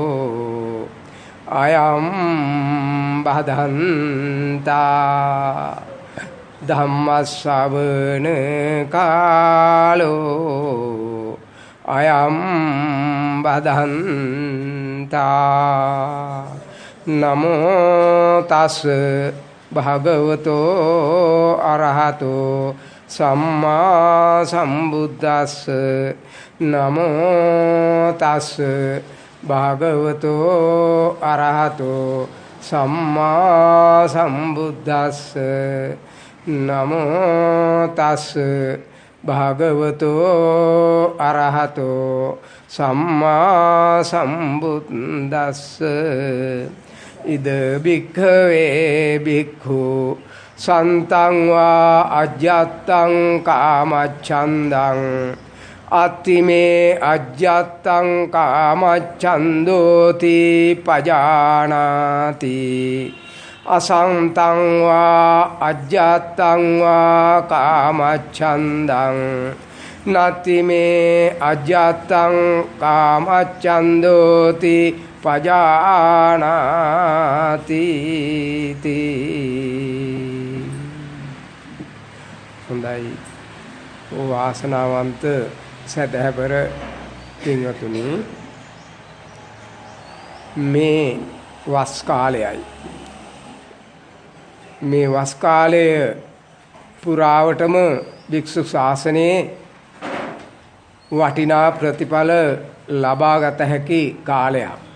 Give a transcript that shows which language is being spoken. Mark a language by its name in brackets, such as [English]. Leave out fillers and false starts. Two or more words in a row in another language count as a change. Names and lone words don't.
[Pali] अयं भदन्ता धम्मश्रवण कालो अयं भदन्ता नमो तस् भगवतो अरहतो सम्मा सम्बुद्धस्स नमो तस् भगवतो अरहतो सम्मा सम्बुद्धस्स नमो तस् भगवतो अरहतो सम्मा सम्बुद्धस्स इद भिक्खवे भिक्खु सन्तं वा अज्जत्तं कामच्छन्दं अत्तिमे अज्जत्तं कामच्छन्दोति पजानाति असन्तं वा अज्जत्तं वा कामच्छन्दं नत्तिमे अज्जत्तं कामच्छन्दोति पजानाति [Sinhala] හොඳයි වාසනාවන්ත සදහැවර පින්වතුනි මේ වස් කාලයයි මේ වස් කාලය පුරාවටම භික්ෂු ශාසනයේ වටිනා ප්‍රතිඵල ලබාගත හැකි කාලයක්